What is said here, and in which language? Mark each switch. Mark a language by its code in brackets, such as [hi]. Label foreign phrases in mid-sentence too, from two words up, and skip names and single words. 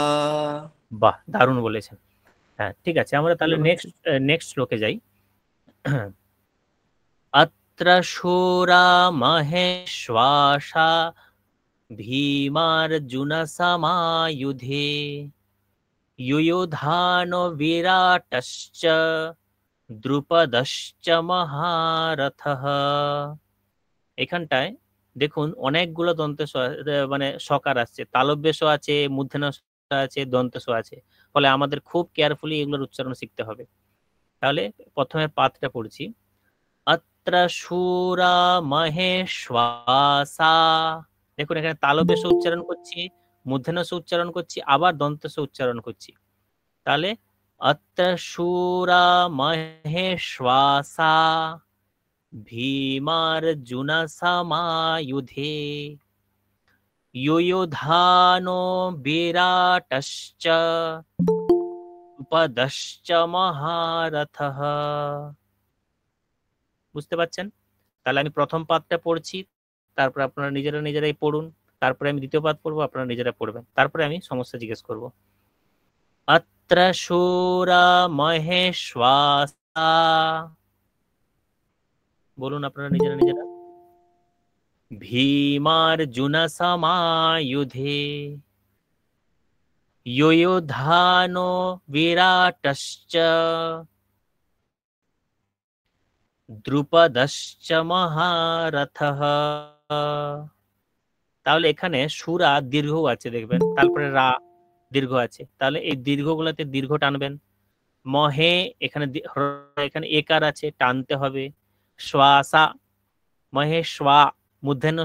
[bn] বাহ দারুণ বলেছেন হ্যাঁ ঠিক আছে আমরা তাহলে নেক্সট শ্লোকে যাই [sa] অত্র শূরা মহেশ্বাসা ভীমার্জুন সমায়ুধে युयुधानो विराटश्च দ্রুপদশ্চ মহারথঃ [bn] এখানটায় দেখুন অনেকগুলো দন্তেস মানে সকার আসছে তালব্যস আছে মূর্ধন্য আছে দন্তেস আছে ফলে আমাদের খুব কেয়ারফুলি এগুলোর উচ্চারণ শিখতে হবে তাহলে প্রথমে পাঠটা পড়ছি [sa] অত্র শূরা মহেশ্বাসা [bn] দেখুন এখানে তালব্যস উচ্চারণ করছি মূর্ধন্য উচ্চারণ করছি আবার দন্তেস উচ্চারণ করছি তাহলে [sa] অত্র শূরা মহেশ্বাসা ভীমার্জুন সমায়ুধে युयुधानो विराटश्च দ্রুপদশ্চ মহারথঃ [bn] বুঝতে পারছেন তাহলে আমি প্রথম পাঠটা পড়ছি তারপর আপনারা নিজেরাই পড়ুন তারপরে আমি দ্বিতীয় পাঠ পড়বো আপনারা নিজেরা পড়বেন তারপরে আমি সমস্যা জিজ্ঞেস করব [sa] অত্র শূরা মহেশ্বাসা [bn] বলুন আপনারা নিজেরা [sa] ভীমার্জুন সমায়ুধে युयुधानो विराटश्च দ্রুপদশ্চ মহারথঃ [bn] তাহলে এখানে সুরা দীর্ঘ আছে দেখবেন তারপরে রা দীর্ঘ আছে তাহলে এই দীর্ঘগুলোতে দীর্ঘ টানবেন মহে এখানে একার আছে টানতে হবে শ্বাসা মহে শ্বা মূর্ধন্য